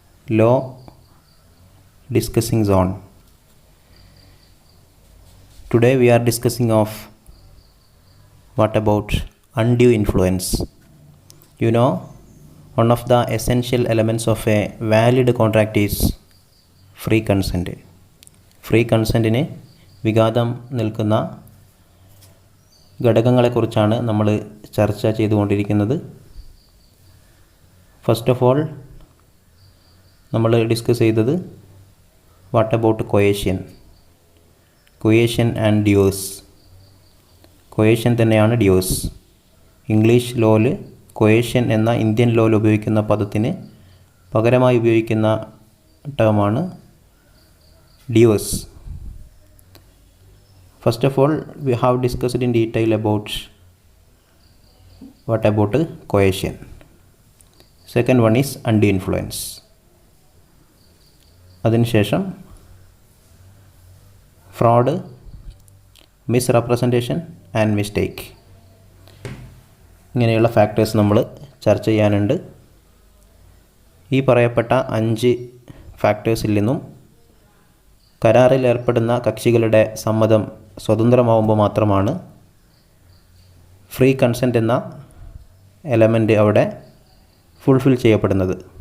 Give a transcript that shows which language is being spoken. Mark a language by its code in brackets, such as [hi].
[en] Law discussing zone. Today we are discussing of what about undue influence. You know, one of the essential elements of a valid contract is free consent. [ml] Free കൺസെൻറ്റിന് വിഘാതം നിൽക്കുന്ന ഘടകങ്ങളെക്കുറിച്ചാണ് നമ്മൾ ചർച്ച ചെയ്തുകൊണ്ടിരിക്കുന്നത്. [en] first of all [ml] നമ്മൾ discuss ചെയ്തത് [en] What about question and does. [ml] കൊയേഷ്യൻ തന്നെയാണ് dues. English ലോയിൽ കൊയേഷ്യൻ എന്ന Indian ലോയിൽ ഉപയോഗിക്കുന്ന പദത്തിന് പകരമായി ഉപയോഗിക്കുന്ന ടേമാണ് dues. [en] First of all, we have discussed in detail about what about coercion. Second one is undue influence. [ml] അതിനുശേഷം ഫ്രോഡ്, മിസ്റെപ്രസെൻറ്റേഷൻ ആൻഡ് മിസ്റ്റേക്ക്, ഇങ്ങനെയുള്ള ഫാക്ടേഴ്സ് നമ്മൾ ചർച്ച ചെയ്യാനുണ്ട്. ഈ പറയപ്പെട്ട 5 ഫാക്ടേഴ്സിൽ നിന്നും കരാറിൽ ഏർപ്പെടുന്ന കക്ഷികളുടെ സമ്മതം സ്വതന്ത്രമാവുമ്പോൾ മാത്രമാണ് ഫ്രീ കൺസെൻറ്റ് എന്ന എലമെൻ്റ് അവിടെ ഫുൾഫിൽ ചെയ്യപ്പെടുന്നത്.